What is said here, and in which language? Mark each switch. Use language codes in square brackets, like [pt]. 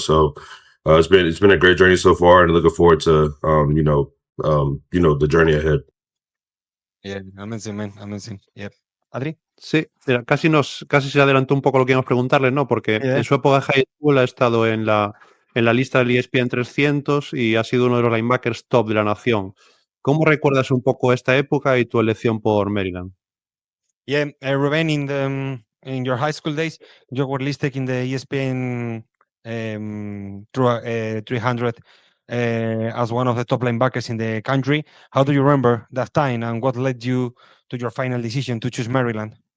[en] So it's been a great journey so far, and looking forward to, the journey ahead. Yeah, amazing, man, amazing. Yep. Adri. [es] Sí, mira, casi se adelantó un poco lo que íbamos a preguntarle, ¿no? Porque en su época de high school ha estado en la lista del ESPN 300 y ha sido uno de los linebackers top de la nación. ¿Cómo recuerdas un poco esta época y tu elección por Maryland? [en] Yeah, Ruben, in your high school days, you were listed in the ESPN 300 as one of the top linebackers in the country. How do you remember that time, and what led you to your final decision to choose Maryland?